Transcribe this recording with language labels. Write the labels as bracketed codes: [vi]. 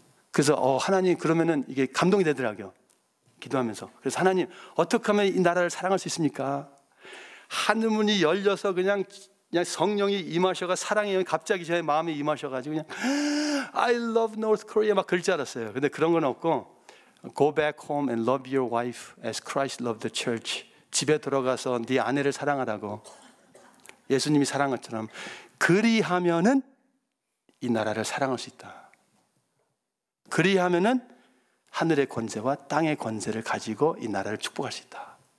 [ko] 그래서 하나님, 그러면은 이게 감동이 되더라고요. 기도하면서. 그래서 하나님, 어떻게 하면 이 나라를 사랑할 수 있습니까? 하늘문이 열려서 그냥 성령이 임하셔가 사랑이 갑자기 제 마음에 임하셔가지고 그냥 [en] I love North Korea [ko] 막 그럴 줄 알았어요. 근데 그런 건 없고 [en] Go back home and love your wife as Christ loved the church. [ko] 집에 들어가서 네 아내를 사랑하라고, 예수님이 사랑한 것처럼. 그리하면은 이 나라를 사랑할 수 있다. 그리하면은 하늘의 권세와 땅의 권세를 가지고 이 나라를 축복할 수 있다.